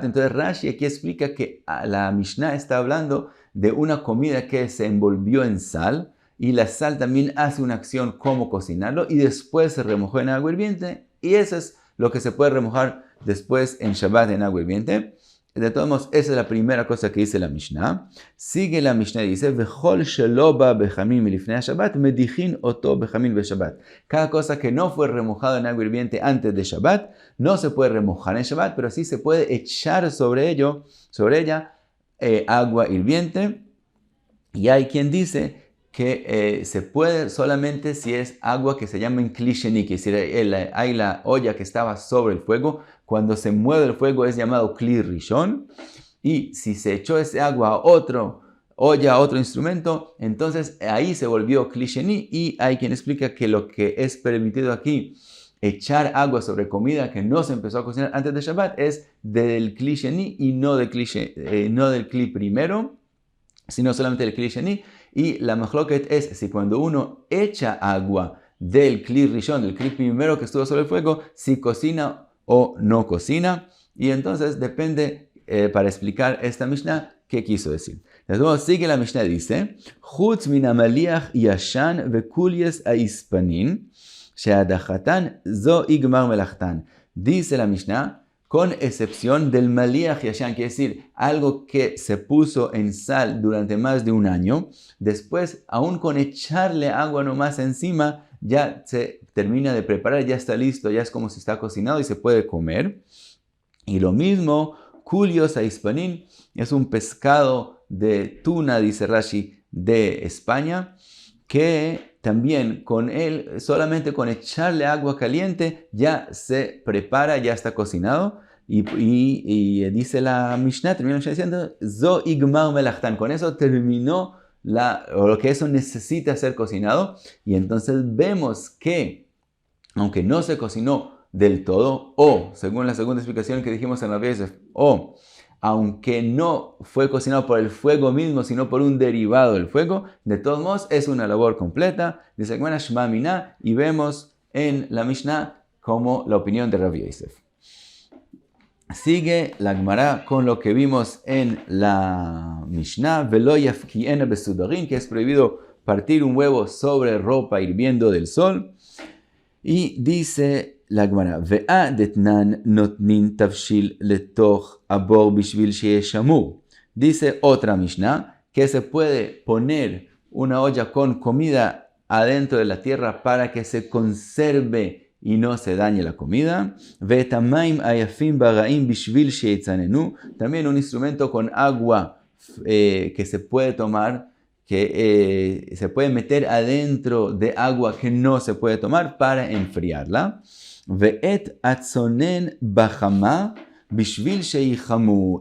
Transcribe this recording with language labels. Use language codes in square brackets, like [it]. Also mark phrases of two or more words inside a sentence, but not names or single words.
[es] Entonces Rashi aquí explica que la Mishnah está hablando de una comida que se envolvió en sal y la sal también hace una acción como cocinarlo y después se remojó en agua hirviente y eso es lo que se puede remojar después en Shabbat en agua hirviente. De todos modos, esa es la primera cosa que dice la Mishnah. Sigue la Mishnah y dice, [he] וכל שלא בא בחמין מלפני השבת מדיחין אותו בחמין בשבת. [es] Cada cosa que no fue remojado en agua hirviente antes de Shabbat, no se puede remojar en Shabbat, pero sí se puede echar sobre ella, agua hirviente. Y hay quien dice que se puede solamente si es agua que se llama [he] כלי שני, [es] que es decir, hay la olla que estaba sobre el fuego. Cuando se mueve el fuego es llamado [he] כלי ראשון. [es] Y si se echó ese agua a otra olla, a otro instrumento, entonces ahí se volvió [he] כלי שני. [es] Y hay quien explica que lo que es permitido aquí, echar agua sobre comida que no se empezó a cocinar antes de Shabbat, es del [he] כלי שני [es] y no del kli primero, sino solamente del [he] כלי שני. [es] Y la machloket es si cuando uno echa agua del [he] כלי ראשון, [es] del kli primero que estuvo sobre el fuego, si cocina o no cocina. Y entonces depende, para explicar esta Mishnah, qué quiso decir. Entonces sigue la Mishnah, dice, [he] חוץ מן המליח הישן וקוליאס האיספנין שהדחתן זו היא גמר מלאכתן. [es] Dice la Mishnah, con excepción del [he] מליח ישן, [es] quiere decir algo que se puso en sal durante más de un año, después, aún con echarle agua nomás encima, ya se termina de preparar, ya está listo, ya es como si está cocinado y se puede comer. Y lo mismo, [he] קוליאס האיספנין, [es] es un pescado de tuna, dice Rashi, de España, que también con él, solamente con echarle agua caliente, ya se prepara, ya está cocinado. Y dice la Mishnah, termina diciendo, [he] זו היא גמר מלאכתן, [es] con eso terminó lo que eso necesita ser cocinado. Y entonces vemos que, aunque no se cocinó del todo, o según la segunda explicación que dijimos en la vez, o aunque no fue cocinado por el fuego mismo, sino por un derivado del fuego, de todos modos es una labor completa. Dice Gemara [arc] שמע מינה, [es] y vemos en la Mishnah como la opinión de Rabbi Yosef. Sigue la Gemara con lo que vimos en la Mishnah, [he] ולא יפקיענה בסודרין, [es] que es prohibido partir un huevo sobre ropa hirviendo del sol. Y dice la Gemara, [he] והא דתנן נותנין תבשיל לתוך הבור בשביל שיהא שמור. [es] Dice otra Mishnah que se puede poner una olla con comida adentro de la tierra para que se conserve y no se dañe la comida. [he] ואת המים היפים ברעים בשביל שיצננו. [es] También un instrumento con agua que se puede tomar, que se puede meter adentro de agua que no se puede tomar para enfriarla. [he] ואת הצונן בחמה בשביל שיחמו.